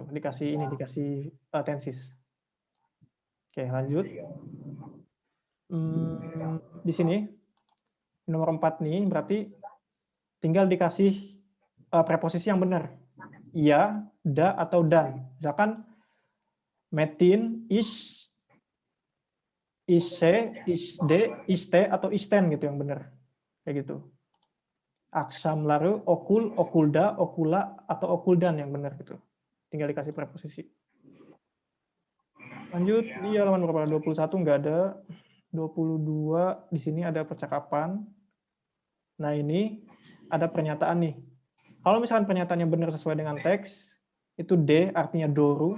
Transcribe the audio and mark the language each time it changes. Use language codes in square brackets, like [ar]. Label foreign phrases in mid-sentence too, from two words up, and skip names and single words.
[id] Dikasih tensis. Oke, lanjut. Di sini nomor 4 nih berarti tinggal dikasih preposisi yang benar. Ya, da atau dan. Misalkan metin, ise, isde, iste atau isten gitu yang benar. Kayak gitu. [tr] Aksam laru, [id] okul, okulda, okula atau okuldan yang benar gitu. Tinggal dikasih preposisi. Lanjut di halaman berapa? 21 nggak ada. 22 di sini ada percakapan. Nah, ini ada pernyataan nih. Kalau misalkan pernyataannya benar sesuai dengan teks, itu D artinya doru.